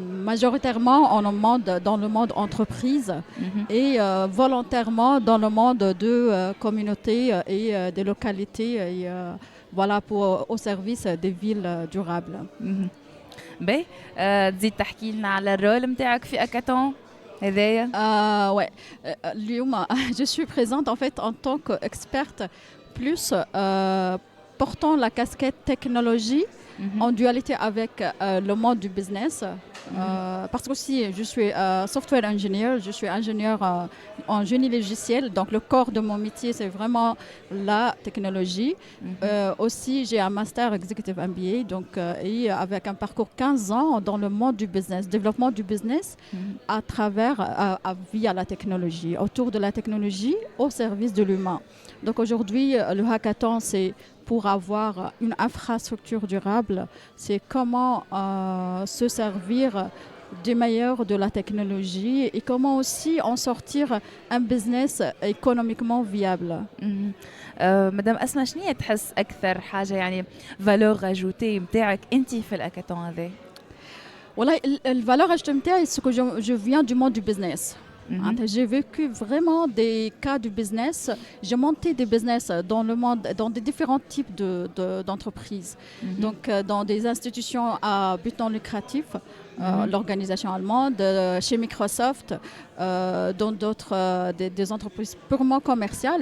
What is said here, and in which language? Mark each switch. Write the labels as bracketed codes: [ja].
[fr] Majoritairement dans le monde entreprise et volontairement dans le monde de communautés et des localités et voilà au service des villes durables. [ar] باهي تزيد تحكي لنا على الرول نتاعك في هاكاثون هذايا؟ [fr] Ouais. [ar] اليوم [fr] je suis présente en fait en tant qu'experte plus portant la casquette technologie en dualité avec le monde du business. Parce que aussi je suis [en] software engineer, [fr] je suis ingénieur en génie logiciel, donc le corps de mon métier c'est vraiment la technologie. Aussi j'ai un master executive MBA, donc et avec un parcours 15 ans dans le monde du business, développement du business à travers via la technologie, autour de la technologie au service de l'humain. Donc aujourd'hui le hackathon c'est pour avoir une infrastructure durable, c'est comment se servir du meilleur de la technologie et comment aussi en sortir un business économiquement viable. [ar] مدام أسماء شنو تحس أكثر حاجة يعني [fr] valeur ajoutée [ar] نتاعك أنت في الهاكاثون هذا؟ والله [fr] الvaleur ajoutée [ar] نتاعي [fr] c'est que je viens du monde du business. J'ai vécu vraiment des cas du business. J'ai monté des business dans le monde, dans des différents types d'entreprises. Donc, dans des institutions à but non lucratif, l'organisation allemande, chez Microsoft, dans d'autres des entreprises purement commerciales.